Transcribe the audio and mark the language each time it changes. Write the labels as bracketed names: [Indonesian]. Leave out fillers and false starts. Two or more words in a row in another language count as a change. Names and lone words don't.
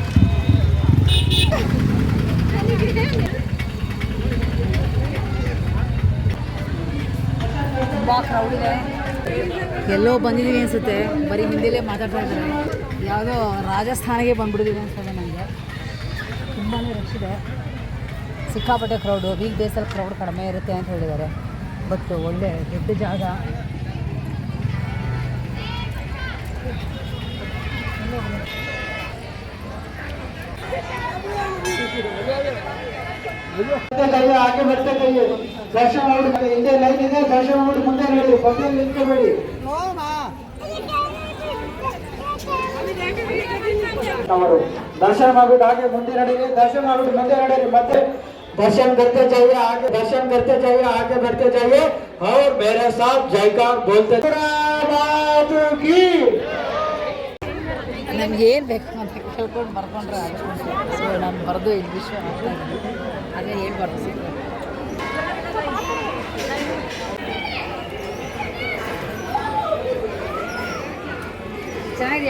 [Kannada] ತುಂಬ ಕ್ರೌಡ್ ಇದೆ. ಎಲ್ಲೋ ಬಂದಿದ್ದೀವಿ ಅನಿಸುತ್ತೆ. ಬರೀ ಹಿಂದಿಲೇ ಮಾತಾಡ್ತಾ ಇದ್ದಾರೆ. ಯಾವುದೋ ರಾಜಸ್ಥಾನಿಗೆ ಬಂದ್ಬಿಟ್ಟಿದ್ದೀವಿ ಅನಿಸ್ತದೆ ನನಗೆ. ತುಂಬಾ ರಶ್ ಇದೆ, ಸಿಕ್ಕಾಪಟ್ಟೆ ಕ್ರೌಡು. ವೀಕ್ ಡೇಸಲ್ಲಿ ಕ್ರೌಡ್ ಕಡಿಮೆ ಇರುತ್ತೆ ಅಂತ ಹೇಳಿದ್ದಾರೆ. ಬಟ್ ಒಳ್ಳೆ ದೊಡ್ಡ ಜಾಗ. [Hindi] आगे बढ़ते जाइए, दर्शन इंडिया लाइन [Kannada] ಇದೆ, ದರ್ಶನ ಮಾಡಿ ಮುಂದೆ ನಡಿ, ಪಕ್ಕದಲ್ಲಿ ನಿಂತ್ಕೋಬೇಡಿ. ಅವರು दर्शन ಮಾಡ್ಬಿಟ್ಟು ಹಾಗೆ ಮುಂದೆ ನಡೀರಿ, ದರ್ಶನ ಮಾಡ್ಬಿಟ್ಟು ಮುಂದೆ ನಡೀರಿ. [Hindi] ಮತ್ತೆ दर्शन करते जाइए, आगे दर्शन करते जाइए, आगे बढ़ते जाइए और मेरे साथ जयकार बोलते की. [Kannada] ನಮ್ಗೆ ಏನು ಬೇಕು ಅಂತ ಕೇಳ್ಕೊಂಡು ಬರ್ಕೊಂಡ್ರೆ ಆಗುತ್ತೆ. ಸೊ ನಾನು ಬರೆದು ಇಂಗ್ಲೀಷ್ ಆಗ್ತಾ ಇದ್ದೀನಿ, ಅದೇ ಹೇಳ್ಬಾರ್ದು. ಚೆನ್ನಾಗಿದೆಯಾ?